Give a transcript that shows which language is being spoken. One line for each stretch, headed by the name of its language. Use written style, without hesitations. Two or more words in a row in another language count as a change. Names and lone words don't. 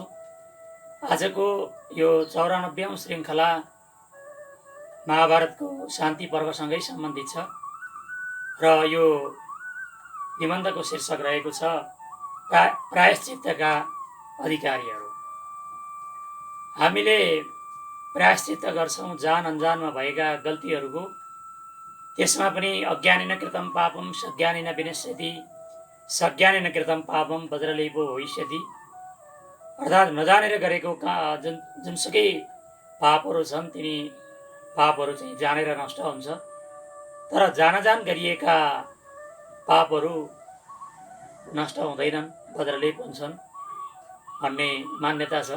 Nepali: आजको यो 94औं श्रृङ्खला महाभारतको शान्ति पर्वसँगै सम्बन्धित छ र यो निबन्धको शीर्षक रहेको छ प्रायश्चित्तका अधिकारीहरू। हामीले प्रायश्चित्त गर्छौँ जान अनजानमा भएका गल्तीहरूको। त्यसमा पनि
Sanskrit: अज्ञानेन कृतं पापं सज्ञानेन विनश्यति, सज्ञानेन कृतं पापं वज्रलेपो भविष्यति।
Nepali: अर्थात् नजानेर गरेको जुनसुकै पापहरू छन् तिनी पापहरू चाहिँ जानेर नष्ट हुन्छ, तर जानजान गरिएका पापहरू नष्ट हुँदैनन्, वज्रलेप हुन्छन् भन्ने मान्यता छ।